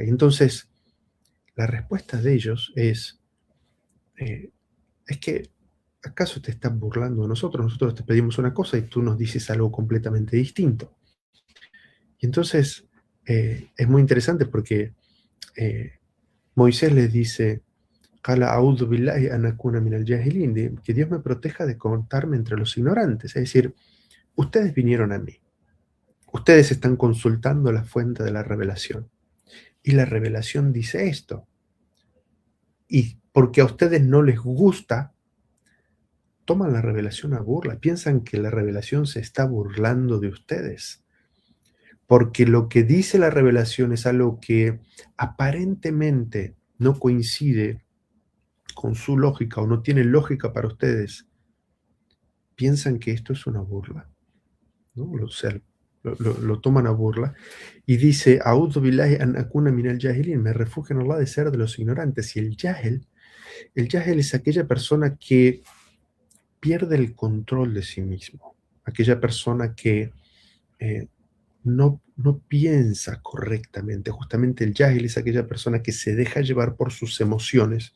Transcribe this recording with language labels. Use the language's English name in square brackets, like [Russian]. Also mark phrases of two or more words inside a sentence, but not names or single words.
[Spanish] Y entonces, la respuesta de ellos es que, ¿acaso te estás burlando de nosotros? Nosotros te pedimos una cosa y tú nos dices algo completamente distinto. Y entonces, es muy interesante porque Moisés les dice, [Arabic] "قال أعوذ بالله أن أكون من الجاهلين", [Spanish] que Dios me proteja de contarme entre los ignorantes. Es decir, ustedes vinieron a mí. ustedes están consultando la fuente de la revelación. Y la revelación dice esto. Y porque a ustedes no les gusta, toman la revelación a burla. Piensan que la revelación se está burlando de ustedes. Porque lo que dice la revelación es algo que aparentemente no coincide con su lógica o no tiene lógica para ustedes. Piensan que esto es una burla, ¿no? O sea, lo toman a burla y dice, [Arabic] أعوذ بالله أن أكون من الجاهلين, [Spanish] me refugio en Allah de ser de los ignorantes. Y el jahil es aquella persona que pierde el control de sí mismo, aquella persona que no piensa correctamente. Justamente el jahil es aquella persona que se deja llevar por sus emociones.